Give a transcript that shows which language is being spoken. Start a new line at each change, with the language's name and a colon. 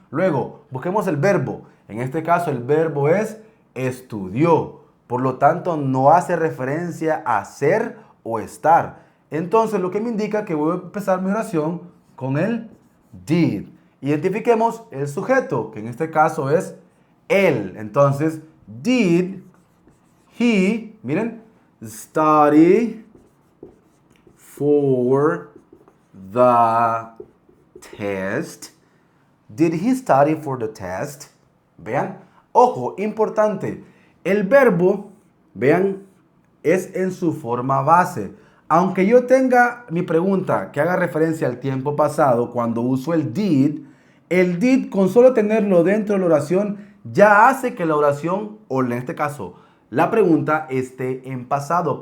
Spanish: Luego, busquemos el verbo. En este caso, el verbo es estudió. Por lo tanto, no hace referencia a ser o estar. Entonces, lo que me indica que voy a empezar mi oración con el did. Identifiquemos el sujeto, que en este caso es él. Entonces,
English: did he,
Spanish: miren,
English: study for the test? Did he study for the test?
Spanish: Vean, ojo, importante. El verbo, vean, es en su forma base. Aunque yo tenga mi pregunta que haga referencia al tiempo pasado, cuando uso el did con solo tenerlo dentro de la oración ya hace que la oración, o en este caso, la pregunta esté en pasado.